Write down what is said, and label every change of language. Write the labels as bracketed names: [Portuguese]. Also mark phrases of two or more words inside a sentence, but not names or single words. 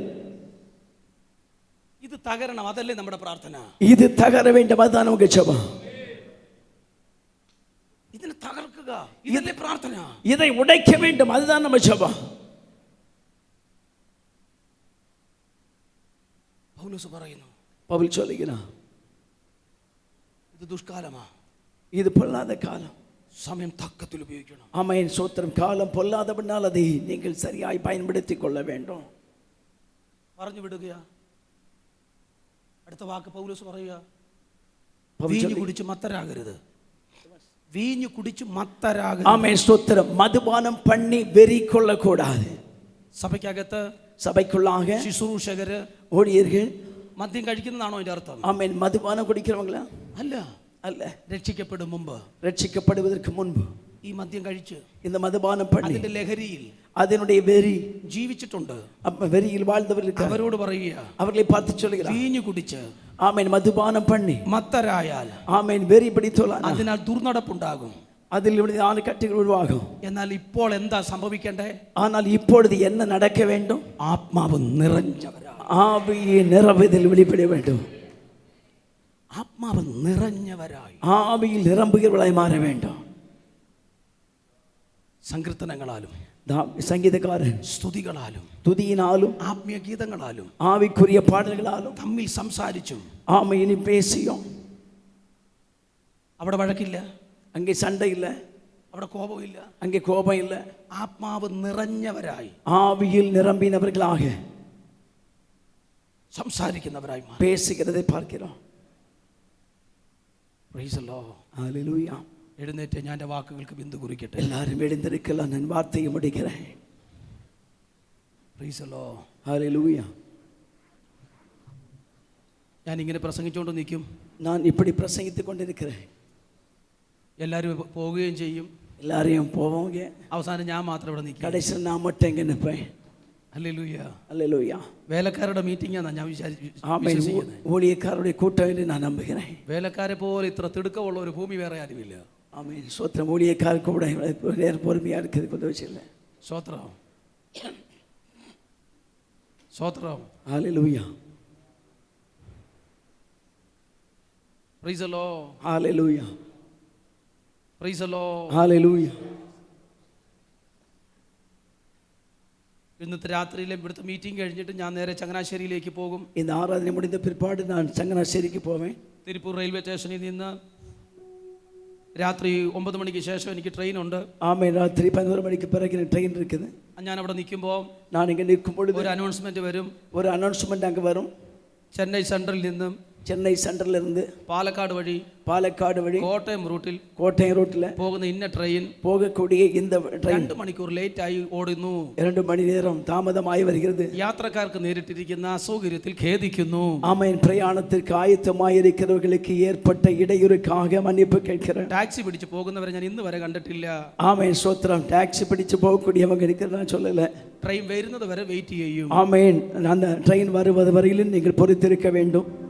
[Malayalam] ഇത് തകരണം, അതല്ലേ നമ്മുടെ പ്രാർത്ഥന. [Tamil] இது தகர வேண்டும், அதுதான் நமக்கு ஜெபம். [Malayalam] ഇതിനെ തകർക്കുക, ഇതല്ലേ പ്രാർത്ഥന. [Tamil] இதை உடைக்க வேண்டும், அதுதான் நம்ம ஜெபம். [Malayalam] പൗലോസ് പറയുന്നു, [Tamil] பவுல் சொல்லுகிறான், [Malayalam] ഇത് ദുഷ്കാലമാ, [Tamil] இது பொல்லாத காலம், [Malayalam] സമയം തക്കത്തിൽ ഉപയോഗിക്കണം. [Tamil] ஆமென். சோத்திரம். காலம் பொல்லாதபடினால் அதை நீங்கள் சரியாய் பயன்படுத்திக் கொள்ள வேண்டும். [Malayalam] പറഞ്ഞു വിടുകയാ. അടുത്ത വാക്ക് പൗലോസ് പറയുക, [Tamil] பவுல் [Malayalam] വീഞ്ഞു [Tamil] சொல்லு- [Malayalam] കുടിച്ച് മത്തരാകരുത്. വീഞ്ഞു കുടിച്ച് മത്തരാകരുത്. [Tamil] ஆமென். ஸ்தோத்திரம். மதுபானம் பண்ணி வெறி கொள்ள கூடாது. [Malayalam] സഭയ്ക്കകത്ത് [Tamil] சபைக்குள்ளாக [Malayalam] ശുശ്രൂഷകര് [Tamil] ஊழியர்கள் [Malayalam] മദ്യം കഴിക്കുന്നതാണോ അതിന്റെ അർത്ഥം? [Tamil] ஆமென் மதுபானம் குடிக்கிறவங்களா? [Malayalam] അല്ല. [Tamil] அல்ல. [Malayalam] രക്ഷിക്കപ്പെടും മുമ്പ് [Tamil] ரட்சிக்கப்படுவதற்கு முன்பு [Malayalam] ഈ മദ്യം കഴിച്ച് [Tamil] இந்த மதுபானம் பண்ணி [Malayalam] അതിന്റെ ലഹരിയിൽ [Tamil] அதனுடைய வெறி [Malayalam] ജീവിച്ചിട്ടുണ്ട്. [Tamil] அப்ப வெறியில் வாழ்ந்தவர்களுக்கு [Malayalam] അവരോട് പറയുക, [Tamil] அவர்களை பார்த்து சொல்லுகிறார், [Malayalam] വീഞ്ഞു കുടിച്ച് [Tamil] ஆமென் மதுபானம் பண்ணி [Malayalam] മത്തരായാൽ [Tamil] ஆமென் வெறி பிடித்தோலாம் [Malayalam] അതിനാൽ ദുർനടപ്പുണ്ടാകും. [Tamil] அதில் ஆணு கட்டுகள் உருவாகும். [Malayalam] എന്നാൽ ഇപ്പോൾ എന്താ സംഭവിക്കണ്ടേ? [Tamil] ஆனால் இப்பொழுது என்ன நடக்க வேண்டும்? [Malayalam] ആത്മാവ് നിറഞ്ഞവരാ. [Tamil] ஆவியை நிரம்புதல் வெளிப்பட வேண்டும். [Malayalam] ആത്മാവ് നിറഞ്ഞവരായി [Tamil] ஆவியில் நிரம்புகிறவர்களாய் மாற வேண்டும். [Malayalam] സങ്കീർത്തനങ്ങളാലും [Tamil] சங்கீதக்காரன் [Malayalam] സ്തുതികളാലും [Tamil] துதியினாலும் [Malayalam] ആത്മീയ ഗീതങ്ങളാലും [Tamil] ஆவிக்குரிய பாடல்களாலும் [Malayalam] തമ്മിൽ സംസാരിച്ചും [Tamil] ஆமையினி பேசியும். [Malayalam] അവിടെ വഴക്കില്ല, [Tamil] அங்கே சண்டை இல்லை, [Malayalam] അവിടെ കോപമില്ല, [Tamil] அங்கே கோபம் இல்லை. [Malayalam] ആത്മാവ് നിറഞ്ഞവരായി [Tamil] ஆவியில் நிரம்பினவர்களாக [Malayalam] സംസാരിക്കുന്നവരായി മാറി. [Tamil] பேசுகிறதை பார்க்கிறோம். [English] Praise the Lord. [Tamil] ஹல்லேலூயா. [Malayalam] എഴുന്നേറ്റ് ഞാൻ എൻ്റെ വാക്കുകൾക്ക് ബിന്ദു കുറിക്കട്ടെ. [Tamil] எல்லாரும் எழுந்திருக்கலாம், நான் வார்த்தையை முடிக்கிறேன். [English] Praise the Lord. [Tamil] ஹல்லேலூயா. [Malayalam] ഞാൻ ഇങ്ങനെ പ്രസംഗിച്ചുകൊണ്ട് നിൽക്കും, [Tamil] நான் இப்படி பிரசங்கித்துக் கொண்டிருக்கிறேன். [Malayalam] എല്ലാവരും പോവുകയും ചെയ്യും. [Tamil] எல்லாரையும் போவோங்க, [Malayalam] അവസാനം ഞാൻ മാത്രം ഇവിടെ നിൽക്കും. [Tamil] கடைசியில் நான் மட்டும் எங்க நிற்பேன். [Malayalam] ഹല്ലേലൂയ. [Tamil] ஹல்லேலூயா. [Malayalam] വേലക്കാരുടെ മീറ്റിംഗാണ് ഞാൻ [Tamil] ஆமென். [Malayalam] വിശ്വസിക്കുന്നത്. [Tamil] ஊழியக்காரருடைய கூட்டம் என்று நான் நம்புகிறேன். [Malayalam] വേലക്കാരെ പോലെ ഇത്ര തിടുക്കമുള്ള ഒരു ഭൂമി വേറെ ആരുമില്ല. [Tamil] ஆமென். சோத்திரம். ஊழியக்காரருக்கு கூட பொறுமையா இருக்கிறதுக்கு உதவி செய்யல. [Malayalam] സ്തോത്രം, സ്തോത്രം. [Tamil] ஹல்லேலூயா. [English] Praise the Lord. [Tamil] ஹல்லேலூயா. [English] Praise the Lord. [Tamil] ஹல்லேலூயா. [Malayalam] ഇന്നത്തെ രാത്രിയിലെ ഇവിടുത്തെ മീറ്റിംഗ് കഴിഞ്ഞിട്ട് ഞാൻ നേരെ ചങ്ങനാശ്ശേരിയിലേക്ക് പോകും. [Tamil] இந்த ஆராதனை முடிந்த பிற்பாடு நான் சங்கனாശ്ശേരിக்கு போவேன். [Malayalam] തിരുപ്പൂർ റെയിൽവേ സ്റ്റേഷനിൽ നിന്ന് രാത്രി 9 മണിക്ക് ശേഷം എനിക്ക് ട്രെയിൻ ഉണ്ട്. [Tamil] ஆமென். ராத்திரி 11 மணிக்கு பிறகு ட்ரெயின் இருக்குது. [Malayalam] ഞാൻ അവിടെ നിൽക്കുമ്പോൾ [Tamil] நான் இங்கே நிற்கும் பொழுது [Malayalam] ഒരു അനൗൺസ്മെന്റ് വരും. [Tamil] ஒரு அனௌன்ஸ்மெண்ட் அங்கே வரும். [Malayalam] ചെന്നൈ സെൻട്രൽ നിന്നും [Tamil] சென்னை சென்ட்ரல் இருந்து [Malayalam] പാലക്കാട് വഴി [Tamil] பாலக்காடு வழி [Malayalam] കോട്ടയം റൂട്ടിൽ [Tamil] கோட்டயம் ரோட்டில் [Malayalam] പോകുന്ന ഇന്ന ട്രെയിൻ [Tamil] போகக்கூடிய இந்த ட்ரெயின் [Malayalam] 2 മണിക്കൂർ ലേറ്റ് ആയി ഓടുന്നു. [Tamil] 2 மணி நேரம் தாமதமாகி வருகிறது. [Malayalam] യാത്രക്കാർക്ക് നേരിട്ടിരിക്കുന്ന അസൗകര്യത്തിൽ ഖേദിക്കുന്നു. [Tamil] ஆமென். பிரயாணத்திற்கு ஆயத்தமாய் இருக்கிறவர்களுக்கு ஏற்பட்ட இடையூறுக்காக மன்னிப்பு கேட்கிறேன். [Malayalam] ടാക്സി പിടിച്ച് പോകുന്നവരെ ഞാൻ ഇന്ന് വരെ കണ്ടിട്ടില്ല. [Tamil] ஆமென். சோத்திரம். டாக்ஸி பிடிச்சு போகக்கூடியவங்க இருக்கிறத நான் சொல்லலை. [Malayalam] ട്രെയിൻ വരുന്നത് വരെ വെയിറ്റ് ചെയ്യും. [Tamil] ஆமென். அந்த ட்ரெயின் வருவது வரையிலும் நீங்கள் பொறுத்திருக்க வேண்டும்.